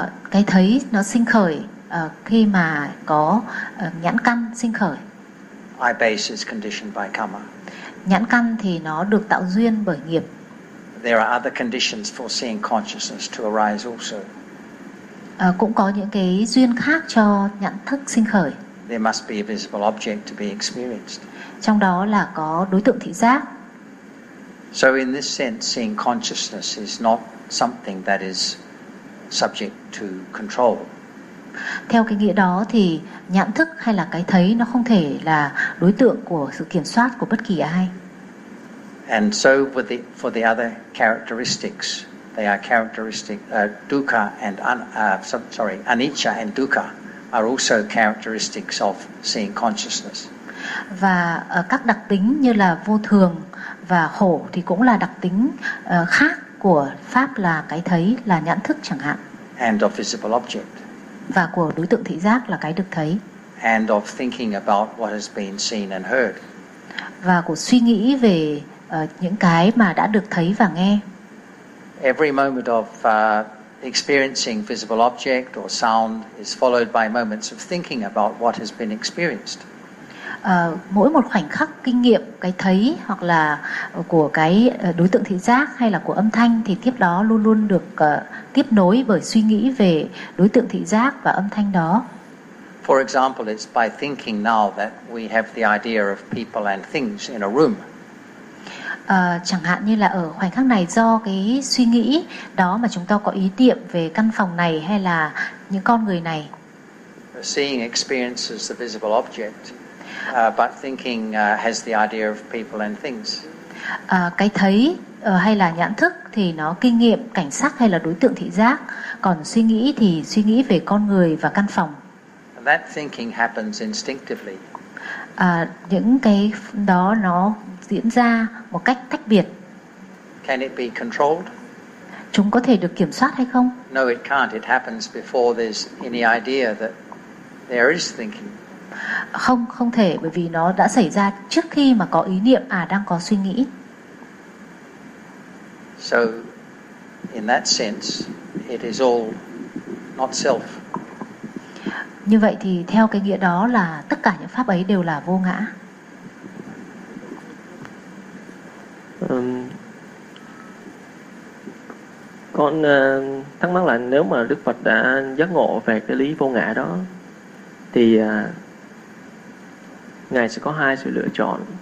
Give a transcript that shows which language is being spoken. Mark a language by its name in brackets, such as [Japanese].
[Vietnamese] Cái thấy nó sinh khởi khi mà có nhãn căn sinh khởi. [English] Eye base is conditioned by karma. [Vietnamese] Nhãn căn thì nó được tạo duyên bởi nghiệp. [English] There are other conditions for seeing consciousness to arise also. [Vietnamese] Cũng có những cái duyên khác cho nhãn thức sinh khởi. [English] There must be a visible object to be experienced. [Vietnamese] Trong đó là có đối tượng thị giác. [English] So in this sense, seeing consciousness is not something that is subject to control. [Vietnamese] Theo cái nghĩa đó thì nhãn thức hay là cái thấy nó không thể là đối tượng của sự kiểm soát của bất kỳ ai. [English] And so with the, for the other characteristics, they are characteristic dukkha and anicca and dukkha are also characteristics of seeing consciousness. [Vietnamese] Và các đặc tính như là vô thường và khổ thì cũng là đặc tính khác của pháp là cái thấy, là nhãn thức chẳng hạn. [English] And of visible object. [Vietnamese] Và của đối tượng thị giác là cái được thấy. [English] And of thinking about what has been seen and heard. [Vietnamese] Và của suy nghĩ về những cái mà đã được thấy và nghe. [English] Every moment of experiencing visible object or sound is followed by moments of thinking about what has been experienced. [Vietnamese] Mỗi một khoảnh khắc kinh nghiệm cái thấy hoặc là của cái đối tượng thị giác hay là của âm thanh thì tiếp đó luôn luôn được tiếp nối bởi suy nghĩ về đối tượng thị giác và âm thanh đó. [English] For example, it's by thinking now that we have the idea of people and things in a room. [Vietnamese] Chẳng hạn như là ở khoảnh khắc này do cái suy nghĩ đó mà chúng ta có ý niệm về căn phòng này hay là những con người này. [English] Seeing experiences the visible object. But thinking has the idea of people and things. [Vietnamese] Cái thấy hay là nhãn thức thì nó kinh nghiệm cảnh sắc hay là đối tượng thị giác. Còn suy nghĩ thì suy nghĩ về con người và căn phòng. [English] And that thinking happens instinctively. [Vietnamese] Những cái đó nó diễn ra một cách tách biệt. [English] Can it be controlled? [Vietnamese] Chúng có thể được kiểm soát hay không? [English] No, it can't. It happens before there's any idea that there is thinking. [Vietnamese] Không, không thể, bởi vì nó đã xảy ra trước khi mà có ý niệm à đang có suy nghĩ. [English] So in that sense it is all not self. [Vietnamese] Như vậy thì theo cái nghĩa đó là tất cả những pháp ấy đều là vô ngã. Con thắc mắc là nếu mà Đức Phật đã giác ngộ về cái lý vô ngã đó thì Ngài sẽ có hai sự lựa chọn.